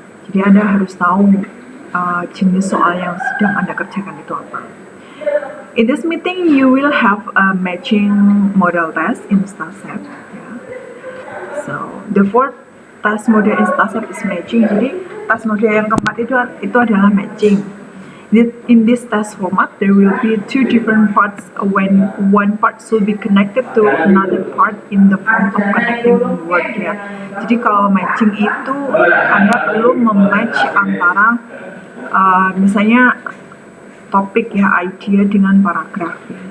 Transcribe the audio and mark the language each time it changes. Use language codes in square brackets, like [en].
[id] Jadi Anda harus tahu jenis soal yang sedang Anda kerjakan itu apa. [en] In this meeting, you will have a matching model test in StarStep. Yeah. So the fourth task model in StarStep is matching. [id] Jadi tes mode yang keempat itu adalah matching. [en] In this test format, there will be two different parts when one part should be connected to another part in the form of connecting word ya. [id] Jadi kalau matching itu Anda perlu mematch antara misalnya topik ya, idea dengan paragraf ya.